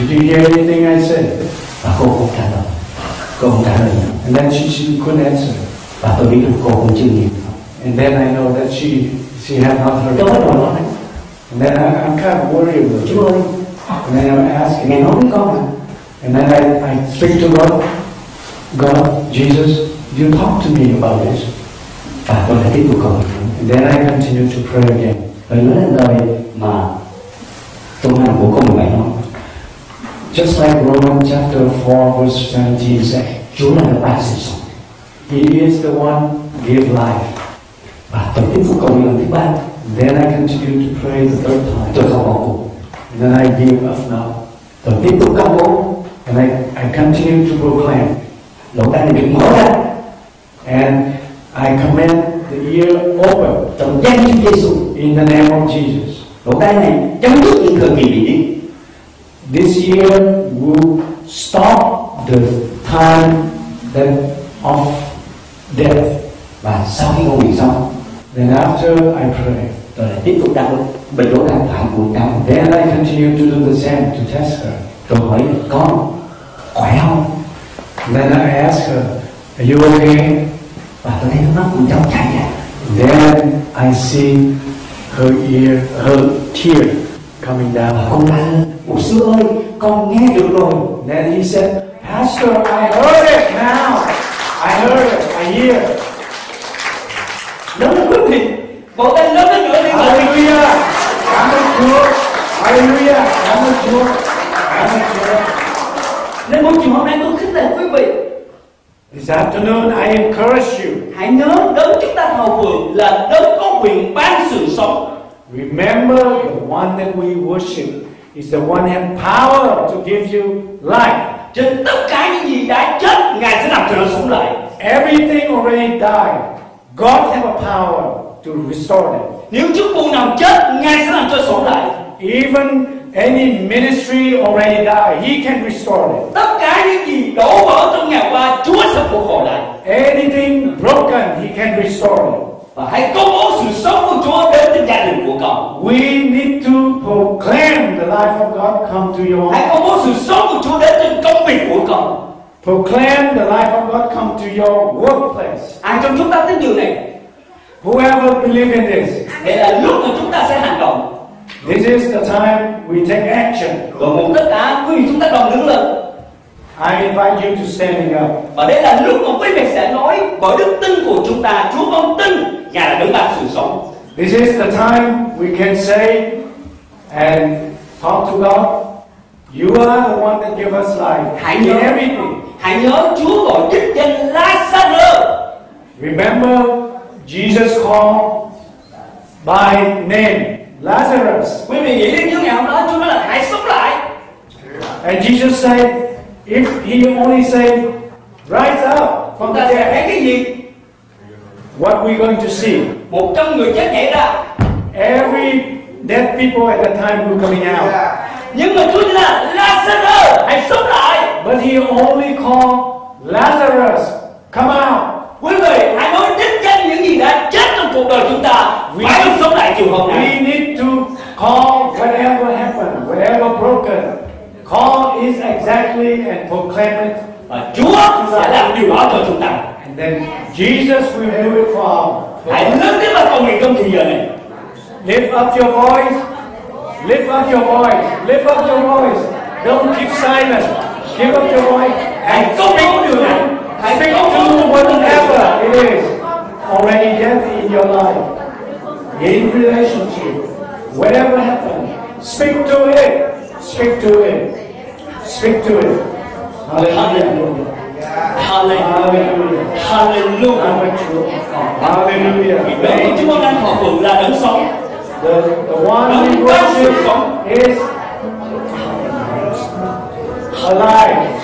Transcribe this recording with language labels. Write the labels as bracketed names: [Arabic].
[English] Did you hear anything I said? [Vietnamese] Và cô không trả lời. Cô không trả lời nữa. [English] And then she couldn't answer. [Vietnamese] Và tôi biết được cô cũng chưa nghe. [English] And then I know that she had not heard. [Vietnamese] Tôi bắt đầu nói [English] And then I'm kind of worried about it. [Vietnamese] Chúa ơi, [English] And then I'm asking. [Vietnamese] Ngài nói với con mà. [English] And then I speak to God. God, Jesus, you talk to me about this. [Vietnamese] Và tôi lại tiếp tục cầu nguyện. [English] And then I continue to pray again. [Vietnamese] Rồi nói đến lời mà tôi làm của câu 17 nói. [English] Just like Romans chapter 4 verse 17 says, [Vietnamese] Chúa là đấng ban sự sống. [English] He is the one give life. [Vietnamese] Và tôi tiếp tục cầu nguyện lần thứ 3. [English] Then I continue to pray the third time. [Vietnamese] Tôi không bỏ cuộc. [English] Then I give up now. [Vietnamese] Tôi tiếp tục công bố. [English] And I continue to proclaim. [Vietnamese] Lỗ tai này được mở ra. [English] And I command the ear open. [Vietnamese] Trong danh Chúa Giêsu. [English] In the name of Jesus. [Vietnamese] Lỗ tai này chấm dứt những thời kỳ bị điếc. [English] This year will stop the time of death. [Vietnamese] Và sau khi cầu nguyện xong, [English] then after I pray, [Vietnamese] tôi lại tiếp tục đặt bệnh lỗ tai phải của cháu. [English] Then I continue to do the same to test her. [Vietnamese] Tôi hỏi con khỏe không? [English] Then I ask her, are you okay? [Vietnamese] Và tôi thấy nước mắt của cháu chảy ra. [English] Then I see her tear coming down. [Vietnamese] Con la lên, mục sư ơi, con nghe được rồi. [English] Then he said, Pastor, I heard it now. I heard it. I hear. [Vietnamese] Lớn hơn quý vị, vỗ tay lớn hơn nữa đi. Hallelujah. Cảm ơn Chúa. Hallelujah. Cảm ơn Chúa. Cảm ơn Chúa. Nên buổi chiều hôm nay tôi khích lệ quý vị. [English] This afternoon I encourage you. [Vietnamese] Hãy nhớ đấng chúng ta thờ phượng là đấng có quyền ban sự sống. [English] Remember the one that we worship is the one who has power to give you life. [Vietnamese] Trên tất cả những gì đã chết, Ngài sẽ làm cho nó sống lại. [English] Everything already died. God has a power to restore it. [Vietnamese] Nếu chức vụ nào chết, Ngài sẽ làm cho sống lại. [English] Even any ministry already died, He can restore it. [Vietnamese] Tất cả những gì đổ vỡ trong ngày qua, Chúa sẽ phục hồi lại. [English] Anything broken, He can restore it. [Vietnamese] Và hãy công bố sự sống của Chúa đến trên gia đình của con. [English] We need to proclaim the life of God come to your [Vietnamese] Hãy [English] home. [Vietnamese] công bố sự sống của Chúa đến trên công việc của con. [English] Proclaim the life of God come to your workplace. [Vietnamese] Ai trong chúng ta tin điều này? [English] Whoever believe in this, [Vietnamese] Đây là lúc mà chúng ta sẽ hành động. [English] this is the time we take action. [Vietnamese] Và một tất cả quý vị chúng ta đồng đứng lên. [English] I invite you to standing up. [Vietnamese] Và đây là lúc mà quý vị sẽ nói bởi đức tin của chúng ta, Chúa con tin Ngài là đấng ban sự sống. [English] This is the time we can say and talk to God. You are the one that give us life. In everything. [Vietnamese] Hãy nhớ Chúa gọi đích danh Lazarus. [English] Remember, Jesus called by name Lazarus. [Vietnamese] Quý vị nghĩ đến Chúa ngày hôm đó, Chúa nói là hãy sống lại. [English] And Jesus said, if He only say, rise up from [Vietnamese] Chúng [English] the [Vietnamese] ta sẽ [English] dead, [Vietnamese] thấy cái gì? [English] what we going to see? [Vietnamese] 100 người chết nhảy ra. [English] Every dead people at that time were coming out. [Vietnamese] Nhưng mà Chúa nói là Lazarus, hãy sống lại. [English] But He only called Lazarus, come out. [Vietnamese] Quý vị hãy nói đích danh những gì đã chết trong cuộc đời chúng ta phải sống lại chiều hôm nay. [English] We need to call whatever happened, whatever broken. Call is exactly and proclaim it. [Vietnamese] Và Chúa sẽ làm điều đó cho chúng ta. [English] And then Jesus will do it for us. [Vietnamese] Hãy lớn tiếng là cầu nguyện trong thời giờ này. [English] Lift up your voice. Lift up your voice. Lift up your voice. Don't keep silent. Give up your voice. [Vietnamese] Hãy công bố điều này. Hãy [English] Speak [Vietnamese] công [English] to [Vietnamese] bố [English] whatever it is already dead in your life, in relationship, whatever happened. Speak to it. Speak to it. Speak to it. Hallelujah. Hallelujah. Hallelujah. Hallelujah. [Vietnamese] Đấng của chúng con đang thờ phượng là đấng sống. [English] The one we worship is alive.